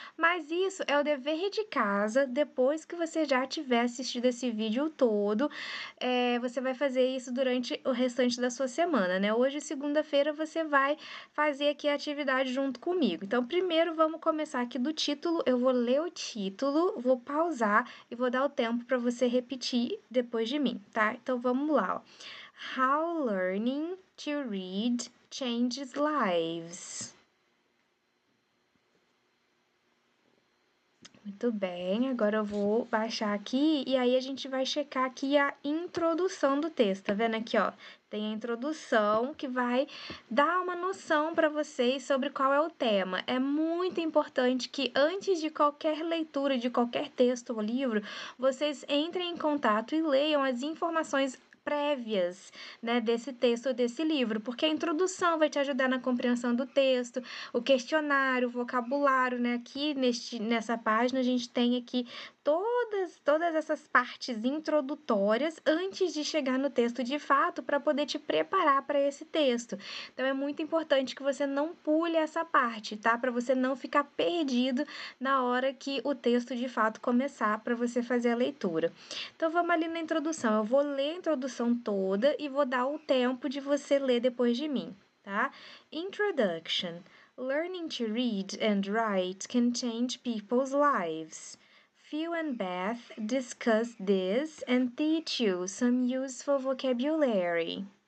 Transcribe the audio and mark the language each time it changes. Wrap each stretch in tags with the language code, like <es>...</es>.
<pt>Mas isso é o dever de casa, depois que você já tiver assistido esse vídeo todo, você vai fazer isso durante o restante da sua semana, né? Hoje, segunda-feira, você vai fazer aqui a atividade junto comigo. Então, primeiro, vamos começar aqui do título. Eu vou ler o título, vou pausar e vou dar o tempo para você repetir depois de mim, tá? Então, vamos lá, ó.</pt> <en>How Learning to Read Changes Lives.</en> <pt>Muito bem, agora eu vou baixar aqui e aí a gente vai checar aqui a introdução do texto, tá vendo aqui, ó? Tem a introdução que vai dar uma noção para vocês sobre qual é o tema. É muito importante que antes de qualquer leitura de qualquer texto ou livro, vocês entrem em contato e leiam as informações prévias, né, desse texto ou desse livro, porque a introdução vai te ajudar na compreensão do texto, o questionário, o vocabulário, né, aqui nessa página a gente tem aqui todas essas partes introdutórias antes de chegar no texto de fato, para poder te preparar para esse texto. Então, é muito importante que você não pule essa parte, tá? Para você não ficar perdido na hora que o texto de fato começar, para você fazer a leitura. Então, vamos ali na introdução. Eu vou ler a introdução toda e vou dar o tempo de você ler depois de mim, tá?</pt> <en>Introduction. Learning to read and write can change people's lives. Phil and Beth discuss this and teach you some useful vocabulary.</en>